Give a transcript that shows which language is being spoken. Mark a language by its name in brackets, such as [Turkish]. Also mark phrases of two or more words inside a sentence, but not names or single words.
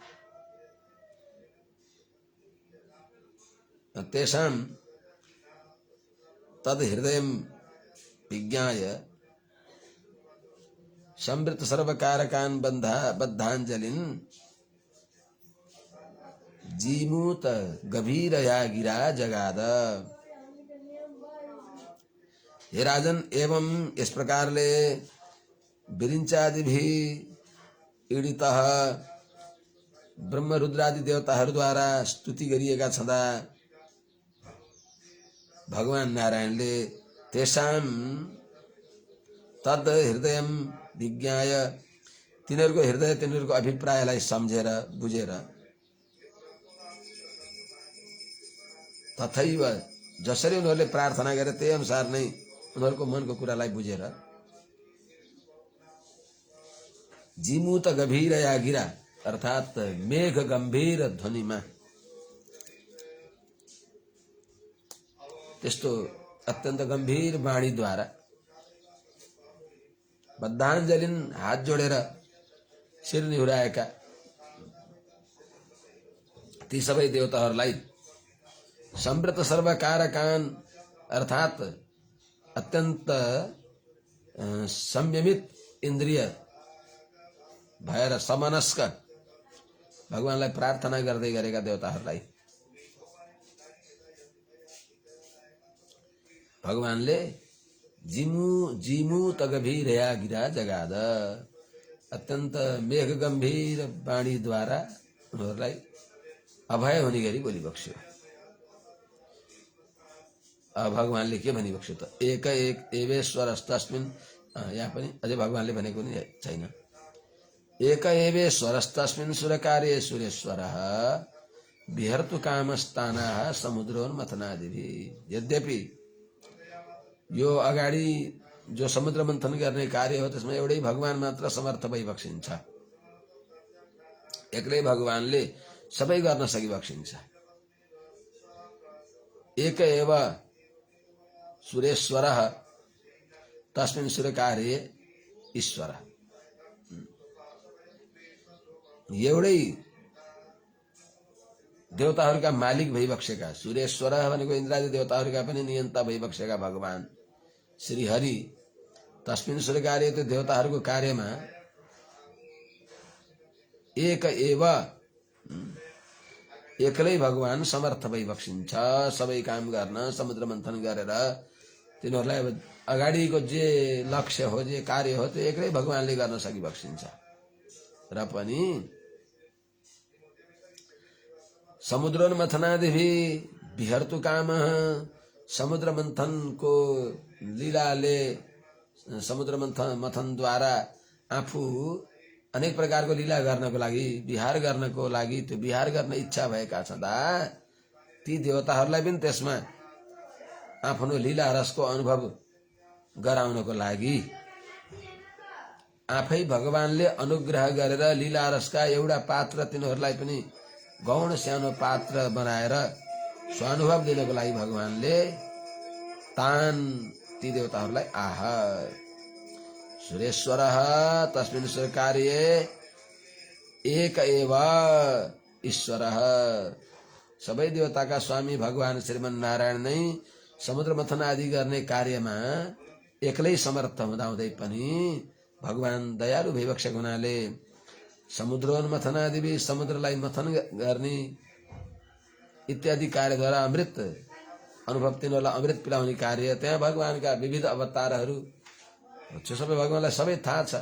[Sanskrit] तेषां तद् हृदयं विज्ञाय संवृत सर्वकारकान् बद्धाञ्जलिन् जीमूत गभीरया गिरा जगाद। [Nepali] हे राजन, एवं इस प्रकारले [Sanskrit] विरिञ्चादिभिः ईडितः [Nepali] ब्रह्म रुद्रादि देवताहरूद्वारा स्तुति गरिएका छँदा भगवान नारायणले [Sanskrit] तेषां तद् हृदयं विज्ञाय, [Nepali] तिनीहरूको हृदय, तिनीहरूको अभिप्रायलाई सम्झेर बुझेर तथैव जसरी उनीहरूले प्रार्थना गरे त्यही अनुसार नै उनीहरूको मनको कुरालाई बुझेर [Sanskrit] जिमुत गभीर या गिरा [Nepali] अर्थात मेघ गम्भीर ध्वनिमा त्यस्तो अत्यन्त गम्भीर वाणीद्वारा बद्धाञ्जलिन हात जोडेर शिर निहुराएका ती सबै देवताहरूलाई [Sanskrit] संवृत सर्वकारकान [Nepali] अर्थात अत्यन्त संयमित इन्द्रिय भएर समनस्क भगवानलाई प्रार्थना गर्दै गरेका देवताहरूलाई भगवानले [Sanskrit] जिमु तगभीरया गिरा जगाद [Nepali] अत्यन्त मेघ गम्भीर वाणीद्वारा उनीहरूलाई अभय हुने गरी बोलिबक्स्यो। अब भगवानले के भनिबक्स्यो त [Sanskrit] एक एवेश्वरस्तस्मिन् [Nepali] यहाँ पनि अझै भगवानले भनेको नि छैन। [Sanskrit] एक एवेश्वरस्तस्मिन् सुरकार्ये सुरेश्वरः विहर्तु कामस्तानाः समुद्रोन्मथनादिभिः। [Nepali] यद्यपि यो अगाडि जो समुद्र मन्थन गर्ने कार्य हो त्यसमा एउटै भगवान मात्र समर्थ भइबक्सिन्छ। एक्लै भगवानले सबै गर्न सकिबक्सिन्छ। [Sanskrit] एक एव सुरेश्वरः तस्मिन् सुरकार्ये ईश्वरः। [Nepali] एउटै देवताहरूका मालिक भइबक्सेका सुरेश्वरः भनेको इन्द्रादि देवताहरूका पनि नियन्ता भइबक्सेका भगवान श्री हरि [Sanskrit] तस्मिन् सुरकार्ये [Nepali] त्यो देवताहरूको कार्यमा [Sanskrit] एक एव [Nepali] एक्लै भगवान समर्थ भइबक्सिन्छ सबै काम गर्न। समुद्र मन्थन गरेर तिनीहरूलाई अब अगाडिको जे लक्ष्य हो जे कार्य हो त्यो एक्लै भगवानले गर्न सकिबक्सिन्छ। र पनि [Sanskrit] समुद्रोन्मथनादिभि विहर्तु कामः [Nepali] समुद्र मन्थनको लीलाले समुद्र मथनद्वारा आफू अनेक प्रकारको लीला गर्नको लागि विहार गर्नको लागि त्यो विहार गर्न इच्छा भएका छँदा ती देवताहरूलाई पनि त्यसमा आफ्नो लीला रसको अनुभव गराउनको लागि आफै भगवानले अनुग्रह गरेर लीला रसका एउटा पात्र तिनीहरूलाई पनि गौण सानो पात्र बनाएर स्वानुभव दिनको लागि भगवानले तान ती देवताहरूलाई आह [Sanskrit] सुरेश्वरः तस्मिन् सुरकार्ये एक एव ईश्वरः। [Nepali] सबै देवताका स्वामी भगवान श्रीमन नारायण नै समुद्र मथन आदि गर्ने कार्यमा एक्लै समर्थ हुँदाहुँदै पनि भगवान दयालु भइबक्सेको हुनाले समुद्रोन्मथन आदि समुद्रलाई मथन गर्ने इत्यादि कार्यद्वारा अमृत अनुभव तिनीहरूलाई अमृत पिलाउने कार्य त्यहाँ भगवानका विविध अवतारहरू सबै भगवानलाई सबै थाहा छ।